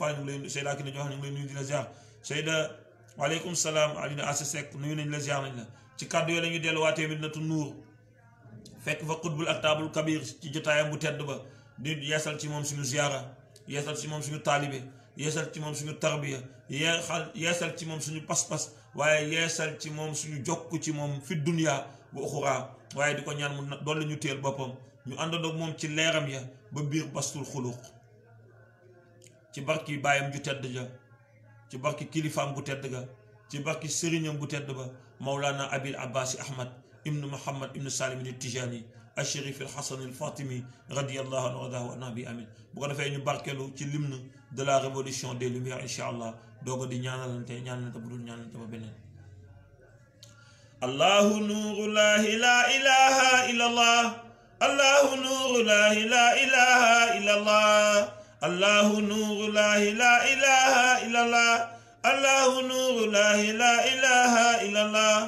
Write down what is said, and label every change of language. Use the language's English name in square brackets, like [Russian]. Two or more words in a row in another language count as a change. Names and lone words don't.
[Wolof] Fall ñu ngi lay Seyda Kounda Diop ñu ngi lay nuyu di la ziar Seyda [Arabic] وعليكم السلام [Wolof] Alina Assa Seck nuyu nañ la ziar nañ la ci kàddu yooyu la ñuy delluwaatee Madinatu Nuur fekk fa xutbul aktaabul kabir ci jotaayam bu tedd ba di yeesal ci moom suñu ziara yeesal ci moom suñu taalibe yeesal ci moom suñu tarbiya yeesal ci moom suñu pas-pas waaye yeesal ci moom suñu jokk ci moom fi dunya bu uxuraa waaye di ko ñaan mu dolli ñu téel boppam ñu àndandoog moom ci leeram ya ba biir bastul xuluq ci barki baayam ju tedd ja ci barki kilifaam bu tedd ga ci barki sëriñam bu tedd ba Mawlana Abil Abbasi Ahmad ibnu Muhammad ibnu Salim ibnu Tijani [Arabic] الشريف الحسن الفاطمي رضي الله عنه وارضاه عنا [Wolof] bi amin bu ko defee ñu barkeelu ci [French] l'hymne de la révolution des lumières [Arabic] إن شاء الله [Wolof] dooga di ñaanalante bu dul ñaanalante ba beneen [Arabic] الله نور لا إله إلا الله الله نور لا إله إلا الله الله نور لا إله إلا الله الله نور لا إله إلا الله